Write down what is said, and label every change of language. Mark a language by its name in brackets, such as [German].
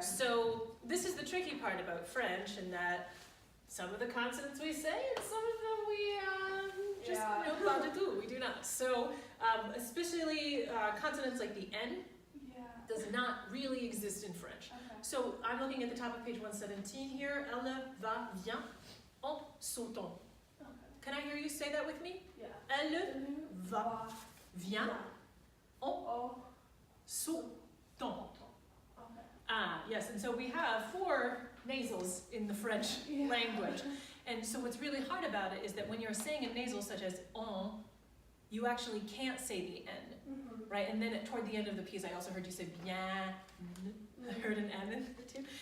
[English] So this is the tricky part about French, in that some of the consonants we say and some of them we just no, [French] pas du tout, [English] we do not. So especially consonants like the N does not really exist in French. So I'm looking at the top of page 117 here. [French] Elle va, vient, en sautant. [English] Can I hear you say that with me? Yeah. [French] Elle va, vient, en sautant. [English] Ah, yes, and so we have 4 nasals in the French language. And so what's really hard about it is that when you're saying a nasal such as en, you actually can't say the N, right? And then toward the end of the piece, I also heard you say bien. I heard an N in there too.